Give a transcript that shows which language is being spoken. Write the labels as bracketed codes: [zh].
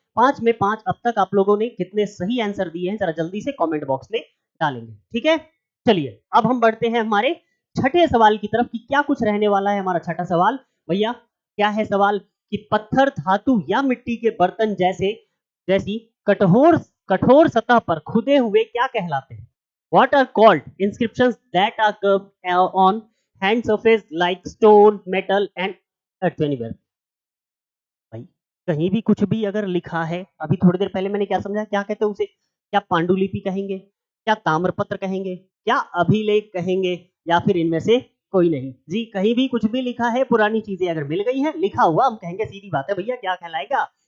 [hi] 5 में 5 अब तक आप लोगों ने कितने सही आंसर दिए हैं, जरा जल्दी से कमेंट बॉक्स में डालेंगे। ठीक है, चलिए अब हम बढ़ते हैं हमारे छठे सवाल की तरफ कि क्या कुछ रहने वाला है हमारा छठा सवाल। भैया क्या है सवाल, कि पत्थर, धातु या मिट्टी के बर्तन जैसी कठोर कठोर सतह पर खुदे हुए क्या कहलाते हैं। [en] What are called inscriptions that are carved on hand surface like stone, metal and earthenware? [hi] भाई कहीं भी कुछ भी अगर लिखा है, अभी थोड़ी देर पहले मैंने क्या समझा, क्या कहते हैं उसे? क्या पांडुलिपि कहेंगे, क्या ताम्रपत्र कहेंगे, क्या अभिलेख कहेंगे, या फिर इनमें से कोई नहीं? जी, कहीं भी कुछ भी लिखा है, पुरानी चीजें अगर मिल गई हैं, लिखा हुआ, हम कहेंगे सीधी बात है भैया, क्या कहलाएगा?